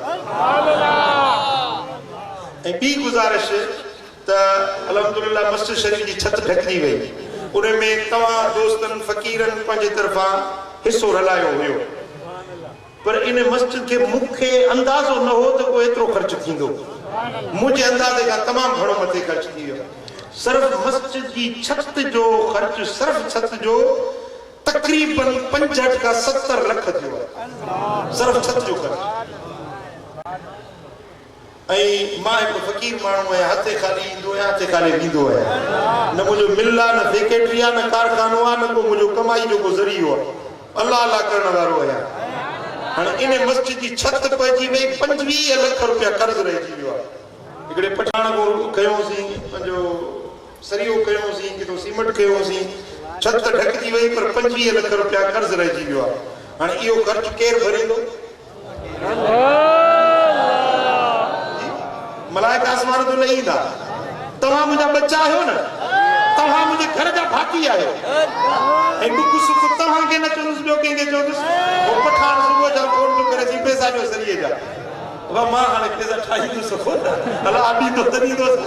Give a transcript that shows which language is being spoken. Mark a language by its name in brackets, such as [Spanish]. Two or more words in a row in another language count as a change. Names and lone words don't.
[Sindhi] ऐं ॿी गुज़ारिश त अल्हम्दुलिल्लाह मस्जिद शरीफ़ जी छत ढकिजी वई उनमें तव्हां दोस्तनि फ़क़ीरनि पंहिंजे तरफ़ां हिसो हलायो हुयो पर इन मस्जिद के मूंखे अंदाज़ो न हो तो को एतिरो ख़र्च थींदो मुझे अंदाज़े खां तमामु घणो मथे ख़र्च थी वियो सिर्फ मस्जिद की छत जो ख़र्च सिर्फ छत जो तकरीबन 65 खां 70 लख जो सिर्फ छत जो ख़र्च मां हिकु फ़क़ीर माण्हू आहियां, हथे खाली ईंदो आहियां, हथे खाली वेंदो आहियां। न मुंहिंजो मिल आहे, न फैक्ट्री आहे, न कारखानो आहे, न को मुंहिंजो कमाई जो को ज़रियो आहे। अल्लाह अल्लाह करण वारो आहियां। हाणे इन मस्जिद जी छत पइजी वई, 25 लख रुपया कर्ज़ रहिजी वियो आहे। हिकिड़े पठाण को कयोसीं, पंहिंजो सरियो कयोसीं, किथो सीमेंट कयोसीं, छत ढकजी वई, पर 25 लख रुपया कर्ज़ रहिजी वियो आहे। हाणे इहो ख़र्च केरु भरींदो? मलाइका आसमान तो नहीं था। तव्हां मुंहिंजा बच्चा आहियो न, तव्हां मुंहिंजे घर जा भाती आहियो। ऐं दुख सुख तव्हांखे न चवंदुसि, ॿियो कंहिंखे चवंदुसि। उहो पठाण सुबुह जो फोन करे थी पैसा ॾियो सरीअ जा। वाह, मां हाणे पैसा ठाहींदुसि, अलाह ॾींदो त ॾींदो।